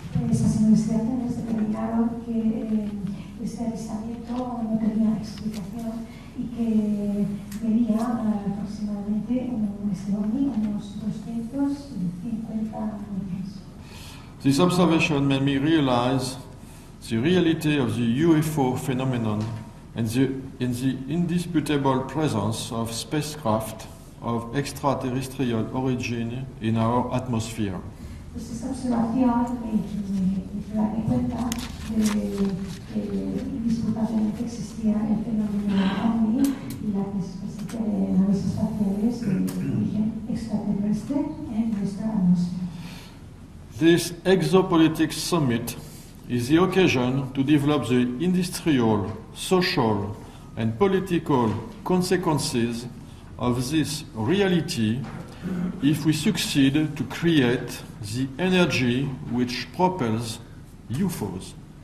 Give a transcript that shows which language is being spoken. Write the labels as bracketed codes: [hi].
[es] Esas investigaciones determinaron que este avistamiento no tenía explicación y que medía aproximadamente unos 250 metros. [en] This observation made me realize the reality of the UFO phenomenon and the indisputable presence of spacecraft of extraterrestrial origin in our atmosphere. [es] Pues esta observación me hizo darme cuenta de que indisputablemente existía el fenómeno OVNI y la presencia de naves espaciales de origen extraterrestre en nuestra atmósfera. [en] This Exopolitics Summit is the occasion to develop the industrial, social, and political consequences of this reality if we succeed to create the energy which propels UFOs.